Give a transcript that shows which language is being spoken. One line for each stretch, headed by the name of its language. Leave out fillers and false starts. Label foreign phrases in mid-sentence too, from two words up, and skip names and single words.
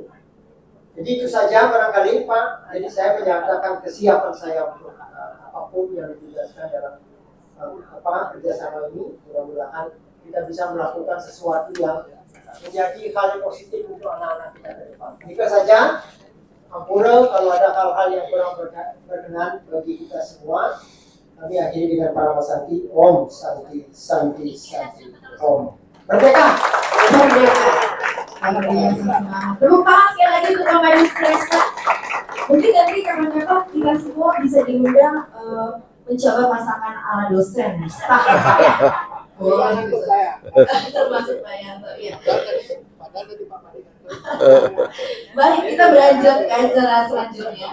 Indonesian: Jadi itu saja barangkali Pak. Jadi saya menyatakan kesiapan saya untuk apapun yang dijelaskan dalam kerjasama ini. Mudah-mudahan kita bisa melakukan sesuatu yang menjadi hal yang positif untuk anak-anak kita ke depan. Itu saja. Ampura kalau ada hal-hal yang kurang berkenan bagi kita semua. Kami akhiri dengan para Santi.
Sanskrit: Om Santi Santi Santi Om.
Indonesian: Merdeka. Merdeka. Tepuk tangan sekali lagi untuk Bapak Yusresta. Mungkin nanti kapan-kapan kita semua bisa diundang mencoba masakan ala dosen. Termasuk saya. Termasuk Pak Yanto, ya. Baik, kita beranjak ke acara selanjutnya.